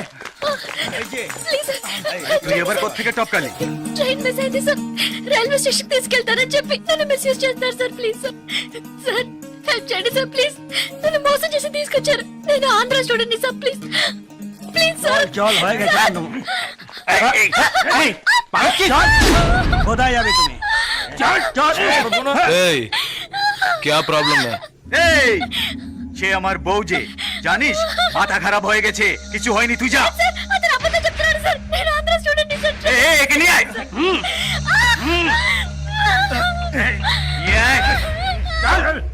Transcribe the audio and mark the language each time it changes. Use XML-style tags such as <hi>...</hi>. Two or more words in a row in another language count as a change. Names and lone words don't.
<en>please sir.</en> <bn>তুই এবার কোত্থেকে টপকালি?</bn> <en>train miss</en> <te>అయింది సార్,</te> <en>railway station</en> <te>తీసుకెళ్తారని చెప్పి నన్ను మిస్యూజ్ చేస్తారు సార్.</te> <en>please sir, sir help</en> <te>చేయండి సార్. ప్లీజ్, నన్ను మోసం చేసి తీసుకొచ్చారు, నేను ఆంధ్ర స్టూడెంట్ ని సార్.</te> <en>please please sir.</en> <bn>চল, হয়ে গেছে একদম। এই, পালাচ্ছি। কোথায় যাবে তুমি? চল, চল।</bn> <hi>এই क्या प्रॉब्लम है?</hi> <bn>এই, সে আমার বউ যে, জানিস মাথা খারাপ হয়ে গেছে, কিছু হয়নি, তুই যা।</bn> <te>సార్ అతను అబద్ధం చెప్తున్నాడు సార్, నేను ఆంధ్ర స్టూడెంట్ ని సార్.</te> <bn>এই, এই, একে নিয়ে আয়। নিয়ে আয়। চল।</bn>